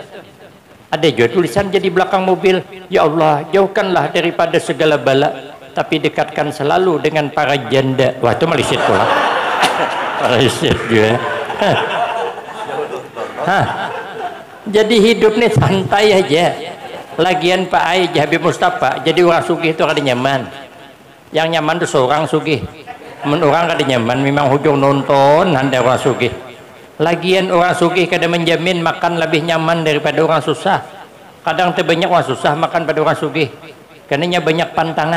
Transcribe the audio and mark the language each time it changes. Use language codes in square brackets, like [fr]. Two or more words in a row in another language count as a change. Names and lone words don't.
[id] Ada juga tulisan jadi belakang mobil, ya Allah jauhkanlah daripada segala bala, tapi dekatkan selalu dengan para janda. [bjn] Wah itu malisit pula. Malisit juga. [id] Jadi hidup nih santai aja. [bjn] Lagian Pak Ai Habib Mustafa jadi orang sugih itu kada nyaman. Yang nyaman itu seorang sugih. Orang kada nyaman memang hujung nonton anda orang sugih. Lagian orang sugih kada menjamin makan lebih nyaman daripada orang susah. Kadang terbanyak orang susah makan pada orang sugih. Karena banyak pantangan.